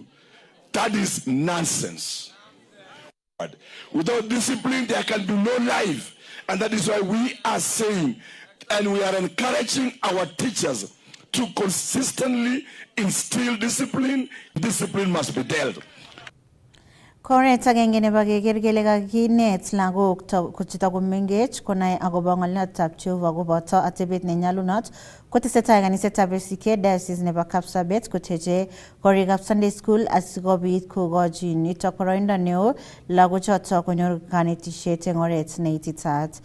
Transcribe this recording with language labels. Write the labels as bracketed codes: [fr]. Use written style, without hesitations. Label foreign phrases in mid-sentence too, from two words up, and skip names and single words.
[en] That is nonsense. Without discipline, there can be no life. And that is why we are saying, and we are encouraging our teachers to consistently instill discipline. Discipline must be dealt. [kln] Koret agenge nebo kekerkele kakinet lagok kochito komengech konai akobo ng'oliotab Jehova koboto atebet nenyalunot kotesetai kanisetab ACK Diocese nebo Kapsabet koteche korikab [en] Sunday School [kln] asikobit kokochi nito boroindo neo lagochoto konyor kanetisiet eng oret neititaat.